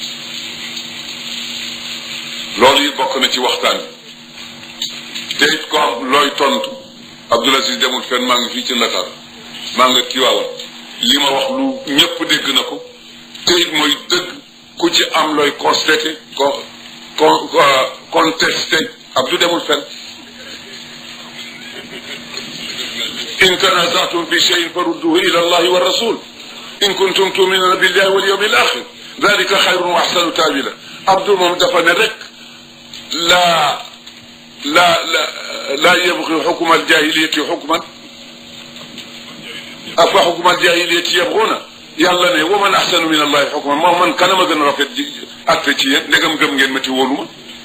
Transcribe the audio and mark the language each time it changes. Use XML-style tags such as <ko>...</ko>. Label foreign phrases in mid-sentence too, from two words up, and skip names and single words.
<wo>loolu it bokk na ci waxtaan bi te it ko am looy tontu Abdoul Aziz demul fenn maa ngi fii ci Ndakaar maa nga Tiwaawan li ma wax lu ñëpp dégg na ko te it mooy dëgg ku ci am looy</wo> <ar>contesté</ar> <wo>Abdou demul fenn</wo> <ar>إن تنازعتم في شيء فردوه إلى الله والرسول إن كنتم تؤمنون بالله واليوم الآخر ذلك خير وأحسن تأويلا</ar> <wo>Abdou moom dafa ne rek</wo> <ar>لا يبغي حكم الجاهلية حكما أفا حكم الجاهلية يبغون</ar> <wo>yàlla ne</wo> <ar>ومن أحسن من الله حكما</ar> <wo>moo man kanama gën a rafet atte ci yéen ndegam gëm ngeen ma ti wóolu ma</wo>